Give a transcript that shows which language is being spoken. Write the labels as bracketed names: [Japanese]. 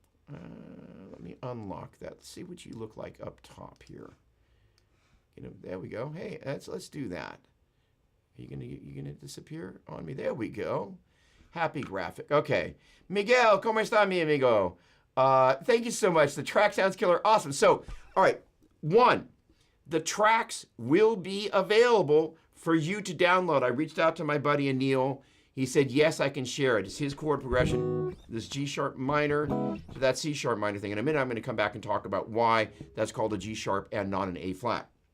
[English] Let me unlock that. Let's see what you look like up top here. There we go. Hey, let's do that. Are you gonna disappear on me? There we go. Happy graphic. [Spanish] Okay, Miguel, ¿cómo está mi amigo? [English] Thank you so much. The track sounds killer. Awesome. So, all right, 1, the tracks will be available for you to download. I reached out to my buddy Anil. He said, yes, I can share it. It's his chord progression, this G sharp minor to that C sharp minor thing. In a minute, I'm going to come back and talk about why that's called a G sharp and not an A flat.